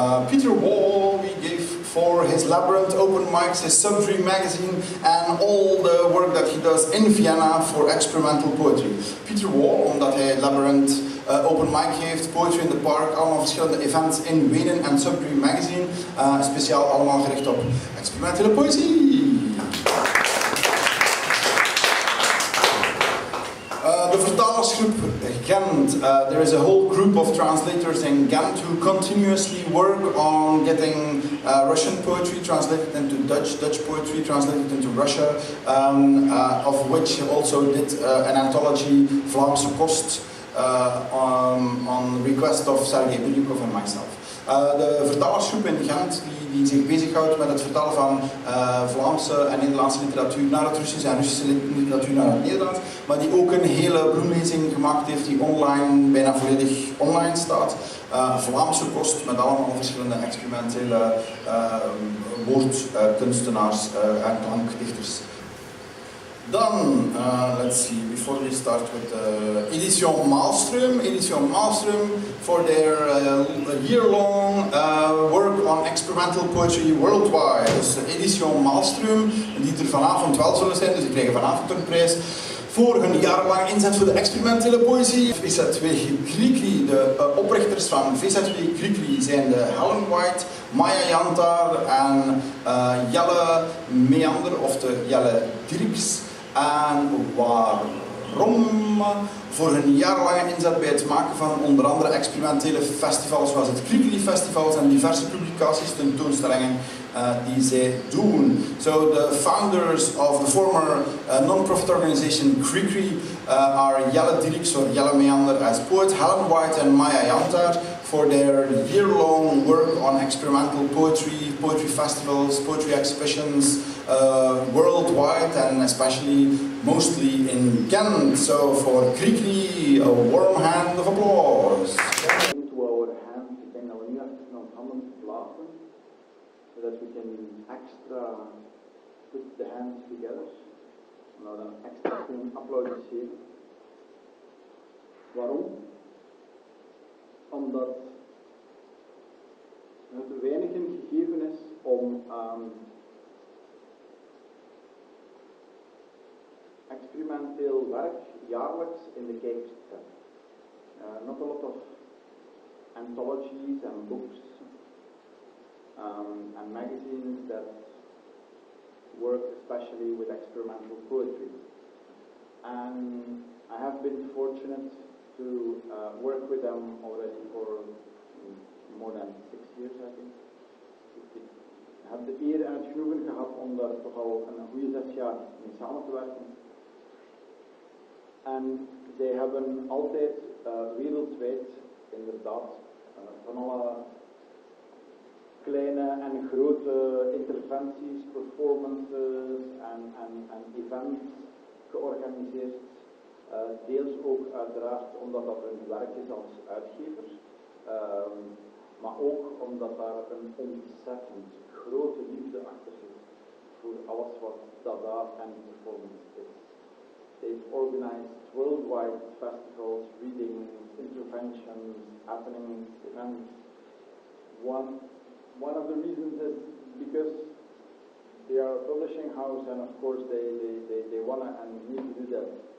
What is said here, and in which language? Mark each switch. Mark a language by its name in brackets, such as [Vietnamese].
[English] Peter Wall, we gave for his Labyrinth open mics, his Subdream magazine, and all the work that he does in Vienna for experimental poetry. [Dutch] Peter Wall, omdat hij Labyrinth open mic heeft, Poetry in the Park, allemaal verschillende events in Wenen en Subdream magazine, speciaal allemaal gericht op experimentele poëzie. De vertalersgroep Ghent. [English] There is a whole group of translators in Ghent who continuously work on getting Russian poetry translated into Dutch, Dutch poetry translated into Russia, of which also did an anthology, Vlaamse Kost, on request of Sergei Bilyukov and myself. [Dutch] De vertalersgroep in Gent die zich bezighoudt met het vertalen van Vlaamse en Nederlandse literatuur naar het Russisch en Russische literatuur naar het Nederlands, maar die ook een hele bloemlezing gemaakt heeft die online, bijna volledig online staat. Vlaamse Kost met allemaal verschillende experimentele woordkunstenaars en klankdichters. [English] Then, let's see, before we start with Edition Malmström for their year-long work on experimental poetry worldwide. [Dutch] Dus Edition Malmström, die er vanavond wel zullen zijn, dus die krijgen vanavond een prijs voor hun jarenlang inzet voor de experimentele poëzie. VZW Krikri, de oprichters van VZW Krikri zijn de Helen White, Maya Jantar en Jelle Meander, of de Jelle Dirks. En waarom? Voor hun jarenlange inzet bij het maken van onder andere experimentele festivals zoals het Krikri Festival en diverse publicaties, tentoonstellingen die zij doen. [English] So the founders of the former non-profit organization Krikri are Jelle Dirks or Jelle Meander as poet, Helen White and Maya Jantar for their year-long work on experimental poetry, poetry festivals, poetry exhibitions worldwide and especially mostly in Ghent. So for Krikri, a warm hand of applause. To our hands, [Dutch] ik denk dat we nu even naar onze handen plaatsen, zodat we [English] can extra put the hands together. [Dutch] Nou dan extra kunnen applaudisseren. Waarom? Omdat het weinig een gegeven is om experimenteel werk jaarlijks in de kijker te zetten. [English] Not a lot of anthologies and books and magazines that work especially with experimental poetry. And I have been fortunate to work with them already for more than 6 years, I think. [Dutch] Ik heb de eer en het genoegen gehad om daar toch al een goede 6 jaar mee samen te werken. En zij hebben altijd wereldwijd inderdaad van alle kleine en grote interventies, performances en events georganiseerd. Deels ook uiteraard omdat dat hun werk is als uitgever, maar ook omdat daar een ontzettend grote liefde achter zit voor alles wat Dada en performance is. [English] They've organized worldwide festivals, readings, interventions, happenings, events. One of the reasons is because they are a publishing house, and of course they want to and need to do that.